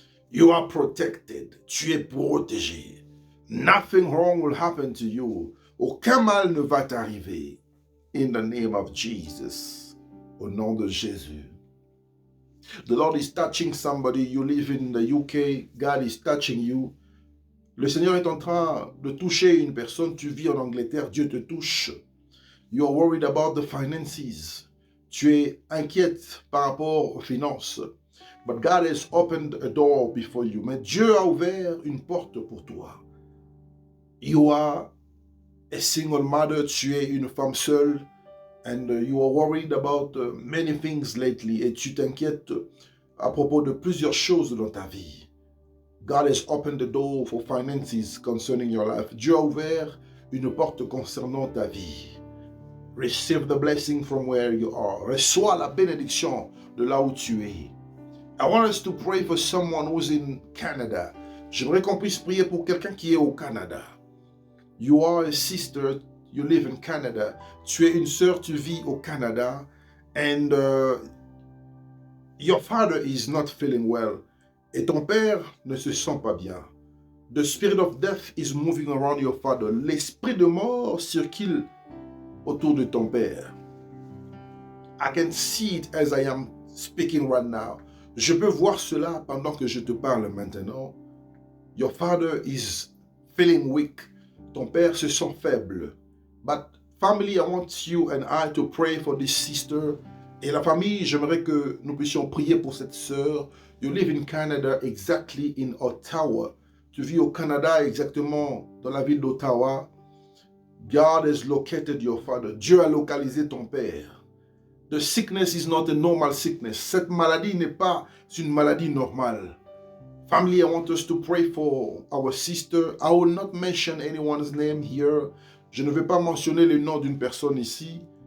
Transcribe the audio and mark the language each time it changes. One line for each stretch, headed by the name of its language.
English: You are protected.
French: Tu es protégé.
English: Nothing wrong will happen to you.
French: Aucun mal ne va t'arriver.
English: In the name of Jesus.
French: Au nom de Jésus.
English: The Lord is touching somebody. You live in the UK. God is touching you.
French: Le Seigneur est en train de toucher une personne. Tu vis en Angleterre. Dieu te touche.
English: You are worried about the finances.
French: Tu es inquiète par rapport aux finances.
English: But God has opened a door before you.
French: Mais Dieu a ouvert une porte pour toi.
English: You are a single mother.
French: Tu es une femme seule.
English: And you are worried about many things lately.
French: Et tu t'inquiètes à propos de plusieurs choses dans ta vie.
English: God has opened the door for finances concerning your life.
French: Dieu a ouvert une porte concernant ta vie.
English: Receive the blessing from where you are.
French: Reçois la bénédiction de là où tu es.
English: I want us to pray for someone who's in Canada.
French: J'aimerais qu'on puisse prier pour quelqu'un qui est au Canada.
English: You are a sister, you live in Canada.
French: Tu es une sœur, tu vis au Canada.
English: And your father is not feeling well.
French: Et ton père ne se sent pas bien.
English: The spirit of death is moving around your father.
French: L'esprit de mort circule autour de ton père.
English: I can see it as I am speaking right now.
French: Je peux voir cela pendant que je te parle maintenant.
English: Your father is feeling weak.
French: Ton père se sent faible.
English: But family, I want you and I to pray for this sister.
French: Et la famille, j'aimerais que nous puissions prier pour cette sœur.
English: You live in Canada, exactly in Ottawa.
French: Tu vis au Canada, exactement dans la ville d'Ottawa.
English: God has located your father.
French: Dieu a localisé ton père.
English: The sickness is not a normal sickness.
French: Cette maladie n'est pas une maladie normale.
English: Family, I want us to pray for our sister. I will not mention anyone's name here.
French: Je ne vais pas mentionner le nom d'une personne ici.